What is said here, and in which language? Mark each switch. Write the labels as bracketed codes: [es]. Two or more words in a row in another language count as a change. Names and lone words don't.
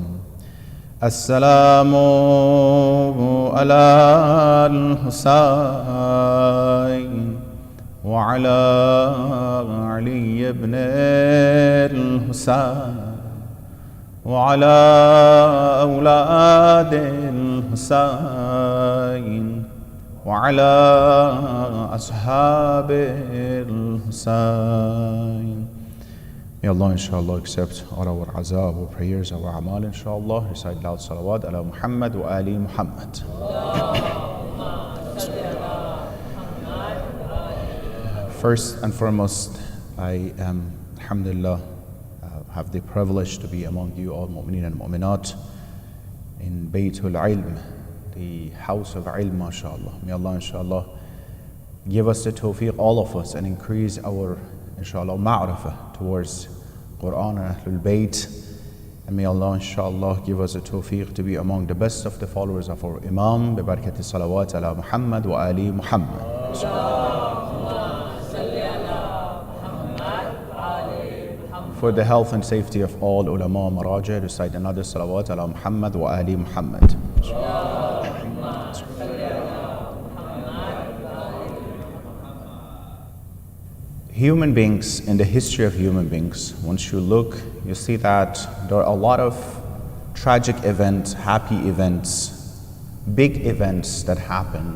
[ar] السلام على الحسين وعلى علي بن الحسين وعلى أولاد الحسين وعلى أصحاب الحسين. [en] May Allah inshallah accept all our azah, our prayers, our amal inshallah. Recite loud [ar] صلوات على محمد وآل محمد. [en] First and foremost, I am, alhamdulillah, have the privilege to be among you all mu'mineen and mu'minat in Baytul Ilm, the house of ilm, mashallah. May Allah inshallah give us the tawfiq, all of us, and increase our inshallah ma'rifah towards Quran and Ahlul Bayt. And may Allah inshallah give us the tawfiq to be among the best of the followers of our Imam [ar] ببركة صلوات على محمد وآل محمد. [en] for the health and safety of all [ar] علماء مراجع, [en] recite another [ar] صلوات على محمد وآل محمد. [en] Human beings, in the history of human beings, once you look, you see that there are a lot of tragic events, happy events, big events that happen.